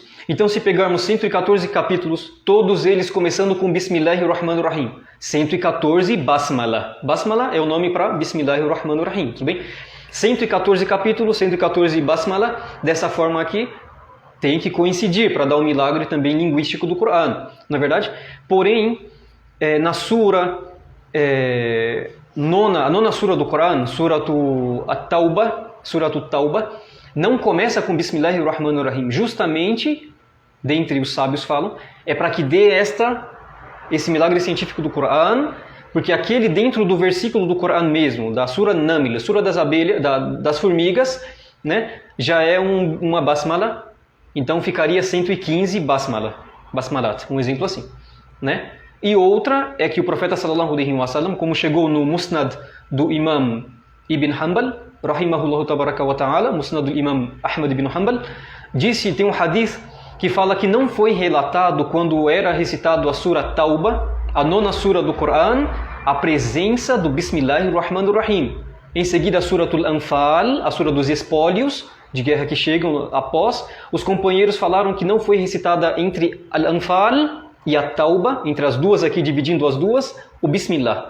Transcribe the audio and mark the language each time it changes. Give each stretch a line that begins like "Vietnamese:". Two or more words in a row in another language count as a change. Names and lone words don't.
Portuguese: Então, se pegarmos 114 capítulos, todos eles começando com Bismillahirrahmanirrahim. 114 Basmala. Basmala é o nome para Bismillahirrahmanirrahim, tudo bem? 114 capítulos, 114 Basmala. Dessa forma aqui, tem que coincidir para dar o milagre também linguístico do Coran, na verdade. Porém, na sura... a nona sura do Coran,
Arabic: سورة التوبة,
Portuguese: não começa com Bismillahirrahmanirrahim. Justamente, dentre os sábios falam, é para que dê esse milagre científico do Coran, porque aquele dentro do versículo do Coran mesmo, da Sura Naml, Sura das abelhas, das formigas, né, já é uma basmala, então ficaria 115 basmalat, um exemplo assim, né? E outra é que o profeta
Arabic: صلى الله عليه وسلم,
Portuguese: como chegou no Musnad do Imam Ibn Hanbal,
Arabic: رحمه الله تبارك وتعالى,
Portuguese: Musnad do Imam Ahmad ibn Hanbal, tem um hadith que fala que não foi relatado quando era recitado a Sura Tauba, a nona sura do Coran, a presença do Bismillahirrahmanirrahim. Em seguida a
Arabic: سورة الأنفال,
Portuguese: a sura dos espólios de guerra que chegam após, os companheiros falaram que não foi recitada entre Al-Anfal e a Tauba, entre as duas aqui, dividindo as duas, o Bismillah.